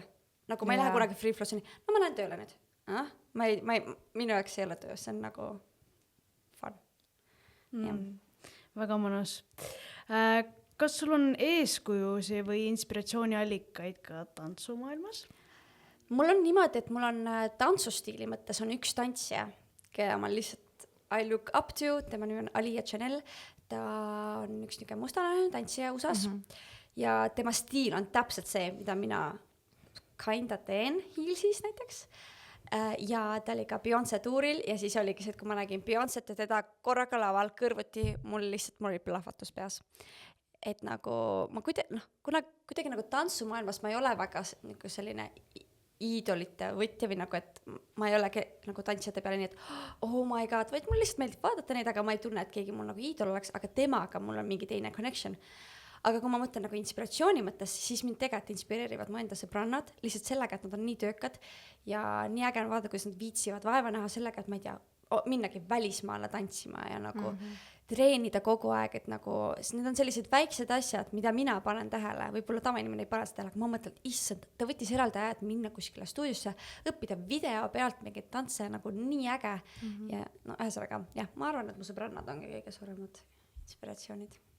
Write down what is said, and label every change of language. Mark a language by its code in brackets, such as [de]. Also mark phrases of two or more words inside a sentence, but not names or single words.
[et] Nagu ma ei lähe kunagi [en] free flow'ni, [et] no ma lähen tööle nüüd. Minu jaoks ei ole töö, see on nagu fun. Väga mõnus. Kas sul on eeskujusi või inspiratsiooniallikaid ka tantsumaailmas? Mul on niimoodi, et mul on tantsustiili mõttes on üks tantsija, keda ma lihtsalt [en] I look up to, [et] tema nimi on Alia Chanel, ta on üks niisugune mustanahaline tantsija USA-s ja tema stiil on täpselt see, mida mina kinda teen Heelsis näiteks. Ja ta oli ka Beyoncé tuuril ja siis oligi see, et kui ma nägin Beyoncé't ja teda korraga laval kõrvuti, mul oli plahvatus peas. Et nagu ma kuidagi nagu tantsumaailmas ma ei ole väga nagu selline iidolite võtja või nagu, et ma ei ole nagu tantsijate peale nii, et [en] oh my god, [et] vaid mul lihtsalt meeldib vaadata neid, aga ma ei tunne, et keegi mul nagu iidol oleks, aga temaga mul on mingi teine connection. Aga kui ma mõtlen nagu inspiratsiooni mõttes, siis mind tegelikult inspireerivad mu enda sõbrannad, lihtsalt sellega, et nad on nii töökad ja nii äge on vaadata, kuidas nad viitsivad vaeva näha sellega, et ma ei tea, minnagi välismaale tantsima ja nagu treenida kogu aeg, et nagu, need on sellised väiksed asjad, mida mina panen tähele, võib-olla tavainimene ei pane seda tähele, aga ma mõtlen, et issand, ta võttis eraldi aja, et minna kuskile stuudiosse, õppida video pealt mingeid tantse nagu nii äge ja no ühesõnaga, jah, ma arvan, et mu sõbrannad ongi kõige suuremad inspiratsioonid.